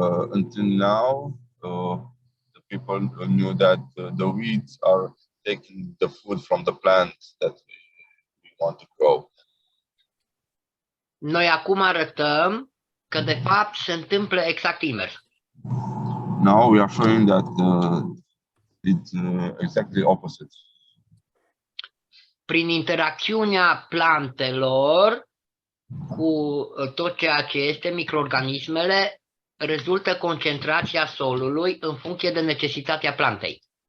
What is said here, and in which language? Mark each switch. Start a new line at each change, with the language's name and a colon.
English: Until now, the people knew that the weeds are taking the food from the plants that we want to grow.
Romanian: Noi acum arătăm că de fapt se întâmplă exact invers.
English: Now we are showing that it's exactly opposite.
Romanian: Prin interacțiunea plantelor cu tot ceea ce este microorganismele, rezultă concentrația solului în funcție de necesitatea plantei.